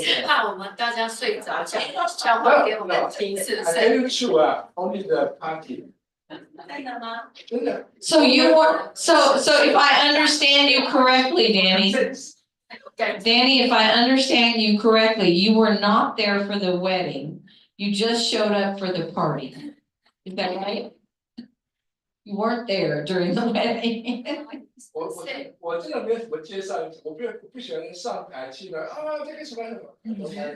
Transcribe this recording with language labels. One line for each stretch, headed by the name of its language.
Chinese: 怕我们大家睡着，讲话给我们听，是不
English: I tell you true
Chinese: 啊，
English: only the party。
Chinese: 真的吗？真的。
English: So you were, so if I understand you correctly, Danny, Danny, if I understand you correctly, you were not there for the wedding. You just showed up for the party. Is that right? You weren't there during the wedding.
Chinese: 我真的没有什么介绍，我不喜欢上台去了啊，这个什么什么。